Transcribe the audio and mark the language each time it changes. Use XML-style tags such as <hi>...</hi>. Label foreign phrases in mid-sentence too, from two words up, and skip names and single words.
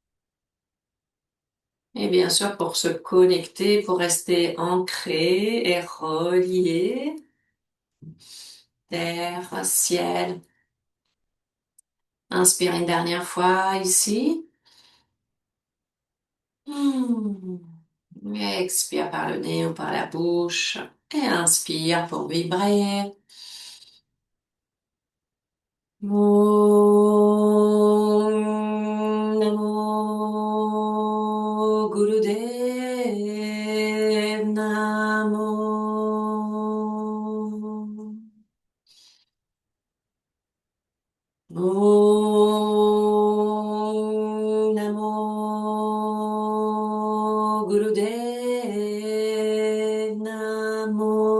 <fr>Et bien sûr, pour se connecter, pour rester ancré et relié, terre, ciel. Inspire une dernière fois ici. Hmm. Expire par le nez ou par la bouche. Et inspire pour vibrer.</fr> <pa>Om Namo Gurudev Namo. Om Namo Gurudev Namo.</pa>